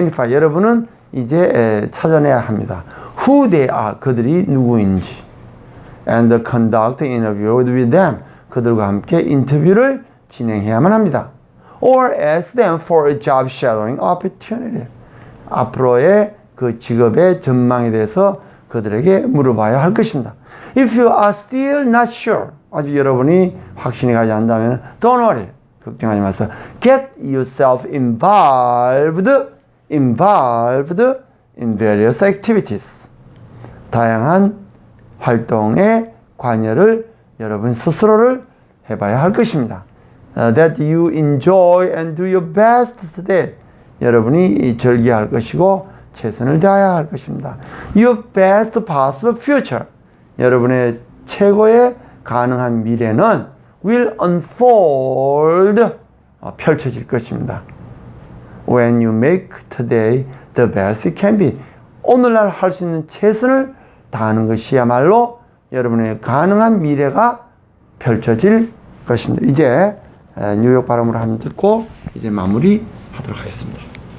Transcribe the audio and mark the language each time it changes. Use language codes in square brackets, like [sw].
[ko] 여러분은 이제 찾아내야 합니다. [en] Who they are, [ko] 그들이 누구인지. [en] And conduct interview with them, [ko] 그들과 함께 인터뷰를 진행해야만 합니다. [en] Or ask them for a job shadowing opportunity. [ko] 앞으로의 그 직업의 전망에 대해서 그들에게 물어봐야 할 것입니다. [en] If you are still not sure, [ko] 아직 여러분이 확신이 가지 않는다면 [en] don't worry, [ko] 걱정하지 마세요. [en] Get yourself involved in various activities. [ko] 다양한 활동에 관여를 여러분 스스로를 해봐야 할 것입니다. [en] That you enjoy and do your best today. [ko] 여러분이 즐겨야 할 것이고 최선을 다해야 할 것입니다. [en] Your best possible future. [ko] 여러분의 최고의 가능한 미래는 [en] will unfold, [ko] 펼쳐질 것입니다. [en] When you make today the best it can be. [ko] 오늘날 할 수 있는 최선을 다하는 것이야말로 여러분의 가능한 미래가 펼쳐질 것입니다. 이제 뉴욕 발음으로 한번 듣고 이제 마무리 하도록 하겠습니다.